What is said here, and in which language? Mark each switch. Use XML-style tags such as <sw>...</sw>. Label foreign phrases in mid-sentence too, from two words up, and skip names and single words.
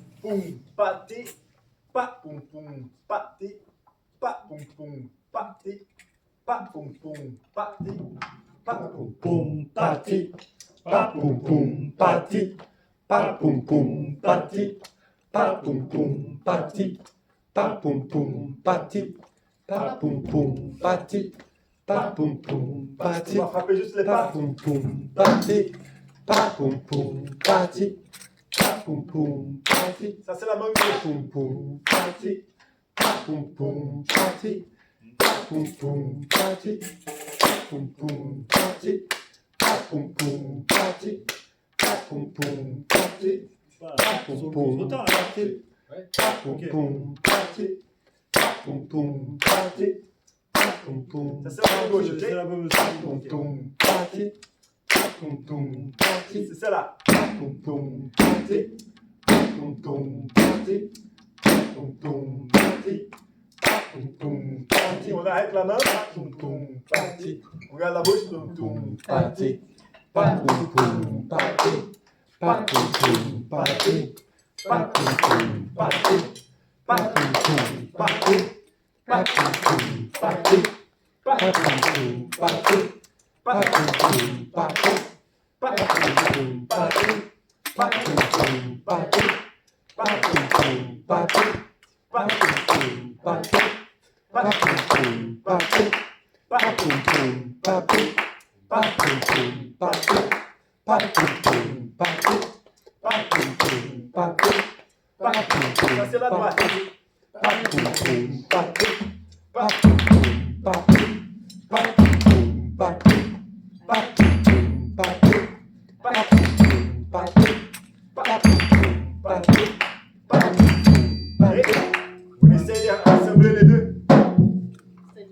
<fr>poum, pâté, pa poum poum, pâté, pa poum poum, pâté, pa poum poum, pâté, pa poum Poum pati, pa poum poum pati, pa poum poum pati, pa poum poum pati, pa poum poum pati, pa poum poum pati, pa poum poum On pati, va frapper juste les pa pas. poum poum pati, pa poum poum pati, pa poum poum pati, Ça c'est la main pa gauche. poum poum pati, pa poum poum pati, pa poum poum pati, pa poum poum pati, pa poum poum pati, pa poum poum pati, pa poum poum pati, pa poum poum pati, pa poum poum pati, pa poum poum Ça c'est la main gauche, C'est ok? la bonne pa poum poum pati, pa poum poum pati, C'est celle-là. pa poum poum pati, pa poum poum pati, pa poum poum pati, pa poum poum pati, On arrête la main. poum poum pati, On regarde la bouche. Poum poum. poum pati, pa poum poum pati, pa poum poum pati, pa poum poum pati, pa poum poum pati, pa poum poum pati, pa poum poum pati, pa poum poum pati, pa poum poum pati, pa poum poum pati, pa poum poum pati, pa poum poum pati, pa poum poum pati, pa poum poum pati, pa poum poum pati, pa poum poum pati, pa poum poum pati, pa poum poum Ça c'est la droite. pati, pa poum poum pati, pa poum poum pati, pa poum poum pati, pa poum poum pati, pa poum poum pati, pa poum poum pati, pa poum poum Et pati. on essaye d'assembler les deux. C'est-à-dire.</fr>